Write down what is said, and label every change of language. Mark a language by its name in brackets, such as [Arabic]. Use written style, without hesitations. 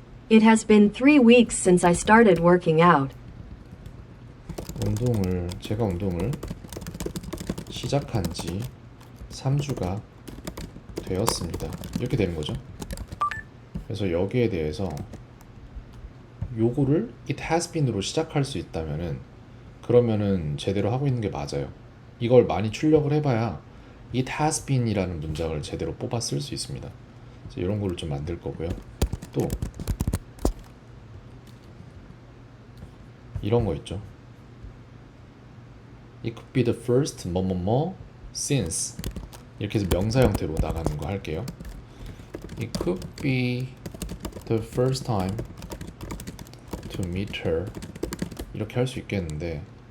[English] It has been 3 weeks since I started working out. [Korean] 제가 운동을 시작한 지 3주가 되었습니다. 이렇게 되는 거죠. 그래서 여기에 대해서 요거를 it has been으로 시작할 수 있다면은 그러면은 제대로 하고 있는 게 맞아요. 이걸 많이 출력을 해봐야 it has been이라는 문장을 제대로 뽑아 쓸 수 있습니다. 그래서 이런 거를 좀 만들 거고요. 또 이런 거 있죠. [English] It could be the first [Korean] 뭐뭐뭐 since 이렇게 해서 명사 형태로 나가는 거 할게요. [English] It could be the first time to meet her [Korean] 이렇게 할 수 있겠는데